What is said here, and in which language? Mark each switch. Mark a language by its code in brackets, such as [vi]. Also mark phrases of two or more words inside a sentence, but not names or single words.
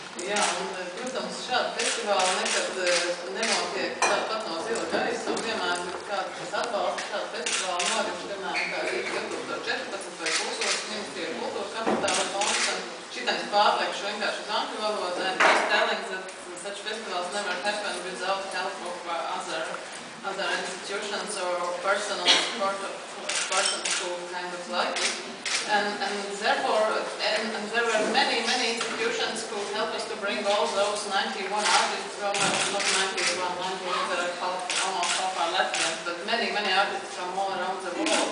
[lv] Jā, un, protams, šādi festivāli nekad nenotiek tāpat no zila gaisa, un vienmēr ir kāds, kas atbalsta šādu festivālu norit, piemēram, kā Rīga 2014 vai Kultūras ministrija kultūras kapitāla fonds, un šitais pārliekšu vienkārši uz angļu valodu, [en] and just telling that such festivals never happen without help of other institutions or personal support of persons who kind of like it. And therefore, and there were many institutions who helped us to bring all those 91 artists from, not 91, there are almost half are Latvians, but many artists from all around the world.